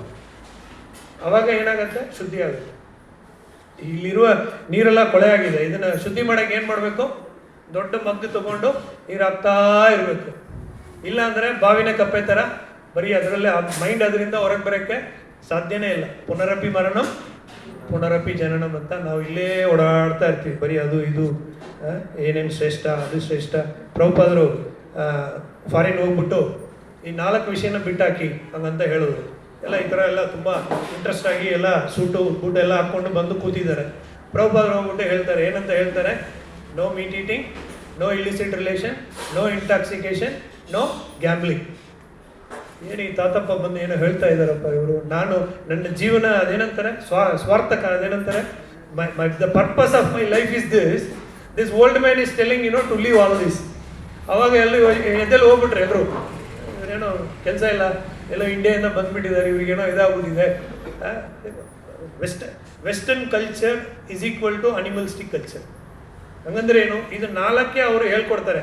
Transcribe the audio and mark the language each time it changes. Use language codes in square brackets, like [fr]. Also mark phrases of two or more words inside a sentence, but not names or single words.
[kn] ಆವಾಗ ಏನಾಗುತ್ತೆ? ಶುದ್ಧಿ ಆಗುತ್ತೆ. ಇಲ್ಲಿರುವ ನೀರೆಲ್ಲ ಕೊಳೆ ಆಗಿದೆ, ಇದನ್ನು ಶುದ್ಧಿ ಮಾಡೋಕ್ಕೆ ಏನು ಮಾಡಬೇಕು? ದೊಡ್ಡ ಮಗ್ಗು ತಗೊಂಡು ನೀರು ಹಾಕ್ತಾ ಇರಬೇಕು. ಇಲ್ಲ ಅಂದರೆ ಬಾವಿನ ಕಪ್ಪೆ ಥರ ಬರೀ ಅದರಲ್ಲೇ ಮೈಂಡ್ ಅದರಿಂದ ಹೊರಗೆ ಬರೋಕ್ಕೆ ಸಾಧ್ಯನೇ ಇಲ್ಲ. [sa] ಪುನರಪಿ ಮರಣಂ ಪುನರಪಿ ಜನನಂ [kn] ಅಂತ ನಾವು ಇಲ್ಲೇ ಓಡಾಡ್ತಾ ಇರ್ತೀವಿ. ಬರೀ ಅದು ಇದು ಏನೇನು ಶ್ರೇಷ್ಠ, ಅದು ಶ್ರೇಷ್ಠ. ಪ್ರಭುಪಾದರು ಫಾರಿನ್ ಹೋಗ್ಬಿಟ್ಟು ಈ 4 ವಿಷಯನ ಬಿಟ್ಟಾಕಿ ಹಂಗಂತ ಹೇಳೋದು. ಎಲ್ಲ ಈ ಥರ ಎಲ್ಲ ತುಂಬ ಇಂಟ್ರೆಸ್ಟ್ ಆಗಿ ಎಲ್ಲ [en] suit boot [kn] ಎಲ್ಲ ಹಾಕ್ಕೊಂಡು ಬಂದು ಕೂತಿದ್ದಾರೆ. ಪ್ರಭುಪಾದರು ಹೋಗ್ಬಿಟ್ಟು ಹೇಳ್ತಾರೆ, ಏನಂತ ಹೇಳ್ತಾರೆ? [en] no meat eating, no illicit relation, no intoxication, no gambling. [kn] ಏನು ಈ ತಾತಪ್ಪ ಬಂದು ಏನೋ ಹೇಳ್ತಾ ಇದ್ದಾರಪ್ಪ ಇವರು. ನನ್ನ ಜೀವನ ಅದೇನಂತಾರೆ, ಸ್ವಾರ್ಥಕ ಅದೇನಂತಾರೆ, [en] the purpose of my life is this old man is telling to leave all this. [kn] ಅವಾಗ ಎದ್ದೆಲ್ಲಿ ಹೋಗ್ಬಿಟ್ರೆ ಎಲ್ಲರೂ, ಇವರೇನೋ ಕೆಲಸ ಇಲ್ಲ, ಎಲ್ಲೋ ಇಂಡಿಯಾದಿಂದ ಬಂದ್ಬಿಟ್ಟಿದ್ದಾರೆ, ಇವ್ರಿಗೇನೋ ಇದಾಗೋದಿದೆ. [en] Western culture is equal to animalistic culture. [kn] ಹಂಗಂದ್ರೆ ಏನು, ಇದು 4ಕ್ಕೆ ಅವರು ಹೇಳ್ಕೊಡ್ತಾರೆ.